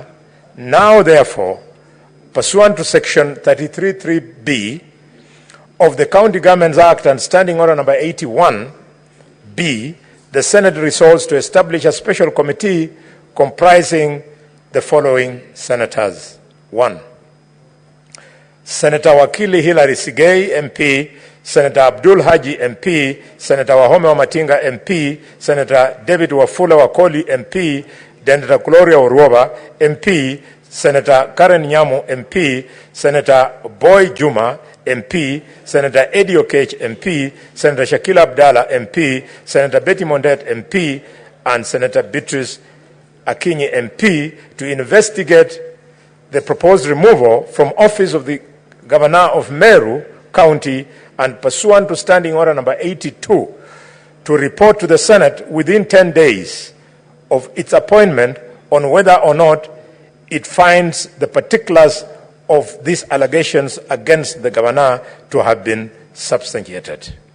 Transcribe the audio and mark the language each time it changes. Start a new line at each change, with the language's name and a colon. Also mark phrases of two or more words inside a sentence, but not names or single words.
English: Now, therefore, pursuant to Section 33(3)(b) of the County Governments Act and Standing Order Number 81(b), the Senate resolves to establish a special committee comprising the following senators. 1. Senator Wakili Hilary Sigei, MP, Senator Abdul Haji, MP, Senator Wahome Wamatinga, MP, Senator David Wafula Wakoli, MP, Senator Gloria Uruoba, MP, Senator Karen Nyamu, MP, Senator Boy Juma, MP, Senator Eddie Okech, MP, Senator Shakila Abdallah, MP, Senator Betty Mondet, MP, and Senator Beatrice Akinyi, MP, to investigate the proposed removal from office of the Governor of Meru County and pursuant to Standing Order Number 82, to report to the Senate within 10 days of its appointment on whether or not it finds the particulars of these allegations against the Governor to have been substantiated.